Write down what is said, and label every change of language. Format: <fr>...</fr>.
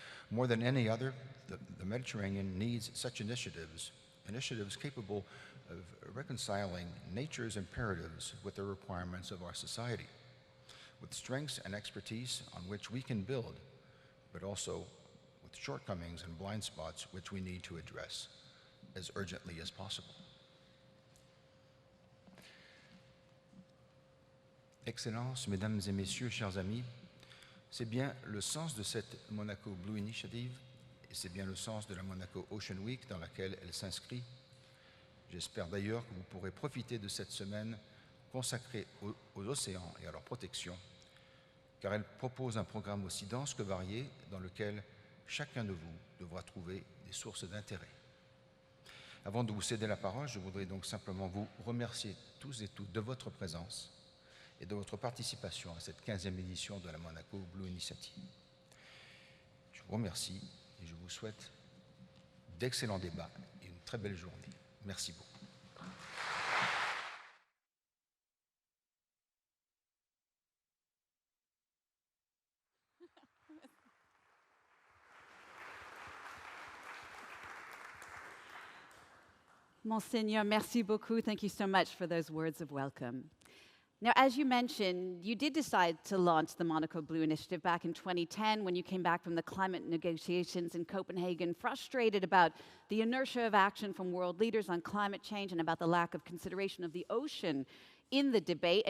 <en>More than any other, the Mediterranean needs such initiatives capable of reconciling nature's imperatives with the requirements of our society, with strengths and expertise on which we can build, but also with shortcomings and blind spots which we need to address as urgently as possible.</en> <fr>Excellences, Mesdames et Messieurs, chers amis, c'est bien le sens de cette Monaco Blue Initiative, et c'est bien le sens de la Monaco Ocean Week dans laquelle elle s'inscrit. J'espère d'ailleurs que vous pourrez profiter de cette semaine consacrée aux océans et à leur protection, car elle propose un programme aussi dense que varié dans lequel chacun de vous devra trouver des sources d'intérêt. Avant de vous céder la parole, je voudrais donc simplement vous remercier tous et toutes de votre présence et de votre participation à cette 15e édition de la Monaco Blue Initiative. Je vous remercie et je vous souhaite d'excellents débats et une très belle journée. Merci beaucoup. Monseigneur, merci beaucoup.</fr> <en>Thank you so much for those words of welcome. Now, as you mentioned, you did decide to launch the Monaco Blue Initiative back in 2010 when you came back from the climate negotiations in Copenhagen, frustrated about the inertia of action from world leaders on climate change and about the lack of consideration of the ocean in the debate.</en>